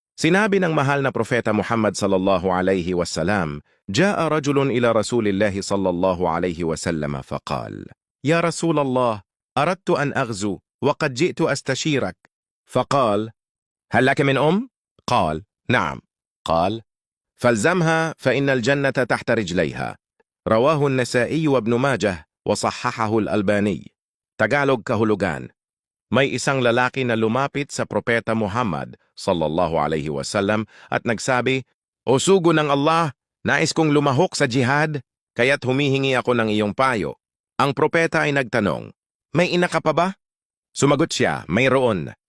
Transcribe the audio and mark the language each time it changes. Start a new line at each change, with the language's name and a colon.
Filipino: Sinabi ng mahal na propeta
Arabic: Muhammad sallallahu alayhi wasallam, "Jaa rajulun ila Rasulillahi sallallahu alayhi wasallam faqal, Ya Rasulallah, aradtu an aghzu wa qad ji'tu astashirak." Faqal, "Hal laka min قال نعم. قال فالزمها فإن الجنة تحت رجليها." رواه النسائي وابن ماجه وصححه الألباني.
Filipino: Tagalog kahulugan. May isang lalaki na lumapit sa propeta Muhammad sallallahu alaihi wasallam at nagsabi, "O sugo ng Allah, nais kong lumahok sa jihad, kaya't humihingi ako ng iyong payo." Ang propeta ay nagtanong, "May ina ka pa ba?" Sumagot siya, "Mayroon."